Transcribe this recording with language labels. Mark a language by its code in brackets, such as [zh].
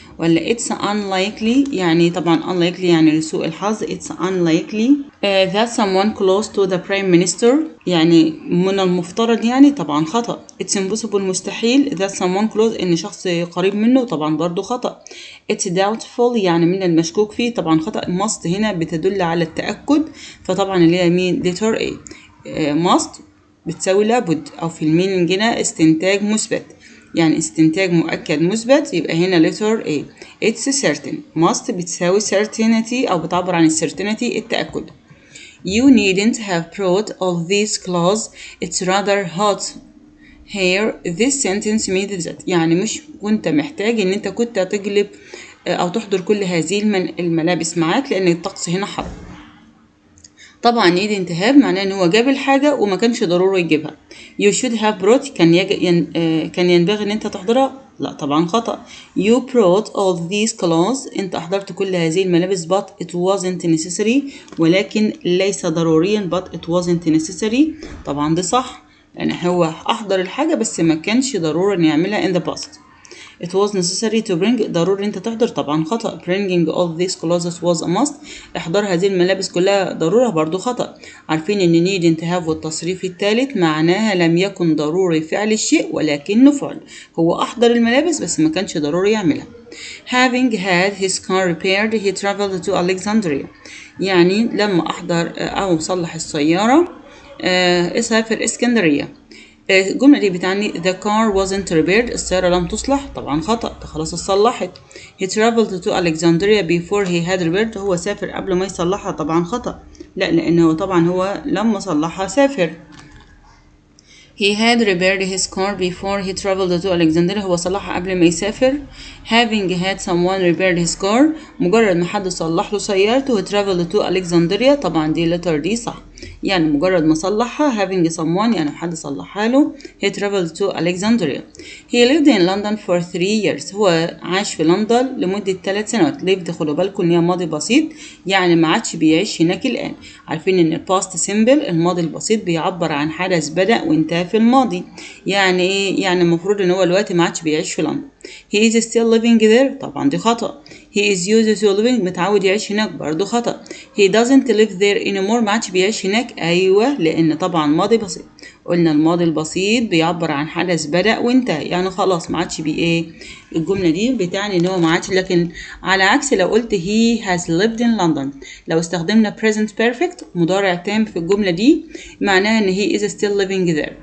[ar] ولا [en] it's unlikely، [ar] يعني طبعا unlikely يعني لسوء الحظ. [en] it's unlikely that someone close to the prime minister، [ar] يعني من المفترض يعني طبعا خطأ. [en] it's impossible [ar] مستحيل [en] that someone close [ar] إن شخص قريب منه، طبعا برضو خطأ. [en] it's doubtful [ar] يعني من المشكوك فيه، طبعا خطأ. must هنا بتدل على التأكد، فطبعا اللي هي مين؟ [en] letter A. [ar] must بتساوي لابد، أو في المينينج هنا استنتاج مثبت، يعني استنتاج مؤكد مثبت. يبقى هنا [en] letter A. it's certain. [ar] must بتساوي certainty أو بتعبر عن certainty التأكد. [en] you needn't have brought all these clothes. it's rather hot here. this sentence means that [ar] يعني مش كنت محتاج إن أنت كنت تجلب أو تحضر كل هذه الملابس معاك، لأن الطقس هنا حر. طبعا يد انتهاب معناه ان هو جاب الحاجة وما كانش ضروري يجيبها. [en] you should have brought [ar] كان ينبغي ان انت تحضرها، لا طبعا خطأ. [en] you brought all these clothes، [ar] انت احضرت كل هذه الملابس [en] but it wasn't necessary، [ar] ولكن ليس ضروريا [en] but it wasn't necessary. [ar] طبعا ده صح، لان هو احضر الحاجة بس ما كانش ضروري ان يعملها [en] in the past. it was necessary to bring [ar] ضروري انت تحضر طبعا خطأ. [en] bringing all these clothes was a must [ar] احضار هذه الملابس كلها ضرورة برضو خطأ. عارفين ان [en] needn't have [ar] والتصريف الثالث معناها لم يكن ضروري فعل الشيء ولكنه فعل، هو احضر الملابس بس ما كانش ضروري يعملها. [en] having had his car repaired he traveled to Alexandria [ar] يعني لما احضر او صلح السيارة اسافر اسكندرية. الجملة دي بتعني [en] the car wasn't repaired [ar] السيارة لم تصلح طبعا خطأ، ده خلاص اتصلحت. [en] he traveled to Alexandria before he had repaired [ar] هو سافر قبل ما يصلحها طبعا خطأ، لا لأنه طبعا هو لما صلحها سافر. [en] he had repaired his car before he traveled to Alexandria [ar] هو صلحها قبل ما يسافر. [en] having had someone repaired his car [ar] مجرد ما حد صلح له سيارته [en] he traveled to Alexandria [ar] طبعا دي [en] letter [ar] دي صح، يعني مجرد ما صلحها [en] having someone [ar] يعني حد صلحها له [en] he traveled to Alexandria. he lived in London for 3 years [ar] هو عاش في لندن لمدة 3 سنوات. lived خدوا بالكم ان هي ماضي بسيط يعني ما عادش بيعيش هناك الآن. عارفين ان [en] past simple [ar] الماضي البسيط بيعبر عن حدث بدأ وانتهى في الماضي، يعني ايه؟ يعني المفروض ان هو دلوقتي ما عادش بيعيش في لندن. [en] he is still living there [ar] طبعا دي خطأ. [en] he is used to living [ar] متعود يعيش هناك برضو خطأ. [en] he doesn't live there anymore [ar] ما عادش بيعيش هناك أيوة لأن طبعا ماضي بسيط. قلنا الماضي البسيط بيعبر عن حدث بدأ وانتهى يعني خلاص ما عادش ايه. الجملة دي بتعني ان هو ما عادش، لكن على عكس لو قلت [en] he has lived in London [ar] لو استخدمنا [en] present perfect [ar] مضارع تام في الجملة دي معناها ان [en] he is still living there.